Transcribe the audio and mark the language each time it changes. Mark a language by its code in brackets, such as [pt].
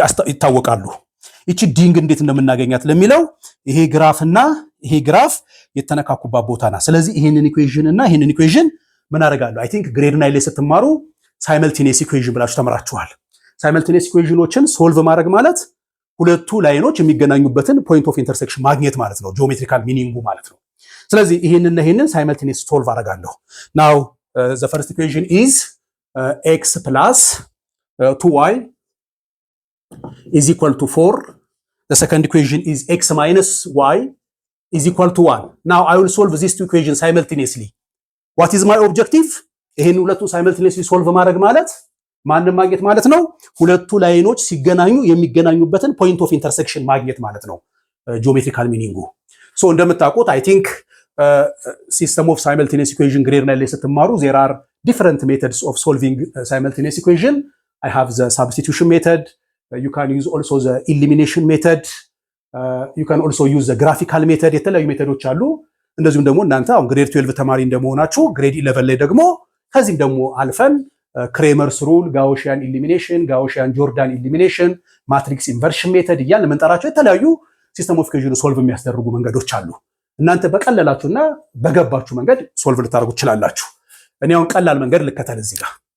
[am] ይታወቃሉ። እቺ ዲንግ እንዴት እንደምናገኛት ለሚለው ይሄ ግራፍና ይሄ ግራፍ የተነካኩባት ቦታ ናት። ስለዚህ ይሄንን ኢኩዌሽን እና ይሄንን ኢኩዌሽን ምን አደርጋለሁ? አይ ቲንክ ግሬድ 9 ላይ ስትማሩ ሳይመልቲኒየስ ኢኩዌሽን ብላችሁ ተምራችኋል። ሳይመልቲኒየስ ኢኩዌሽኖችን ሶልቭ ማድረግ ማለት ሁለቱ ላይኖች የሚገናኙበትን ፖይንት ኦፍ ኢንተርሴክሽን ማግኘት ማለት ነው። ጂኦሜትሪካል ሚኒንጉ ማለት ነው። ስለዚህ ይሄንን ሳይመልቲኒየስ ሶልቭ አደርጋለሁ። [en] ናው the first equation is x plus 2y is equal to 4. The second equation is x minus y is equal to 1. Now I will solve these two equations simultaneously. What is my objective? [am] ይሄን ሁለቱ simultaneously solve ማድረግ ማለት ማንን ማግኘት ማለት ነው? ሁለቱ ላይኖች ሲገናኙ የሚገናኙበትን point of intersection ማግኘት ማለት ነው ጂኦሜትሪካል ሚኒንጉ። ሶ እንደምታውቁት [en] I think system of simultaneous equation [am] ግሬድ ላይ ስትማሩ [en] there are different methods of solving simultaneous equation. I have the substitution method. You can use also the elimination method. You can also use the graphical method. [am] የተለያዩ ሜተዶች አሉ። እንደዚሁም ደግሞ እናንተ አሁን ግሬድ 12 ተማሪ እንደመሆናችሁ ግሬድ 11 ላይ ደግሞ ከዚህም ደግሞ አልፈን ክሬመርስ ሩል፣ ጋውሺያን ኢሊሚኔሽን፣ ጋውሺያን ጆርዳን ኢሊሚኔሽን፣ ማትሪክስ ኢንቨርሽን ሜተድ እያልን የምንጠራቸው የተለያዩ ሲስተም ኦፍ ኢኩዌሽን ሶልቭ የሚያስደርጉ መንገዶች አሉ። እናንተ በቀለላችሁና በገባችሁ መንገድ ሶልቭ ልታደርጉ ትችላላችሁ። እኔ አሁን ቀላል መንገድ ልከተል እዚህ ጋር